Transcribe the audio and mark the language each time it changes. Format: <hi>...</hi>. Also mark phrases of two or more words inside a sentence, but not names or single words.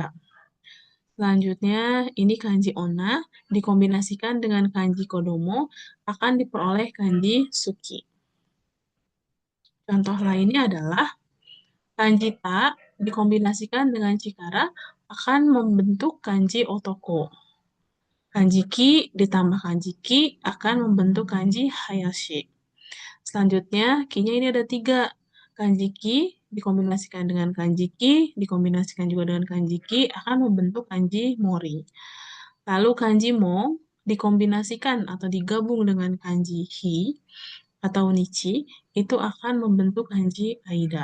<id>Selanjutnya, ini kanji onna dikombinasikan dengan kanji kodomo akan diperoleh kanji suki. Contoh lainnya adalah kanji ta dikombinasikan dengan cikara akan membentuk kanji otoko. Kanji ki ditambah kanji ki akan membentuk kanji hayashi. Selanjutnya, ki-nya ini ada 3. Kanji ki dikombinasikan dengan kanji ki, dikombinasikan juga dengan kanji ki, akan membentuk kanji mori. Lalu kanji mo dikombinasikan atau digabung dengan kanji hi atau nichi, itu akan membentuk kanji aida.</id>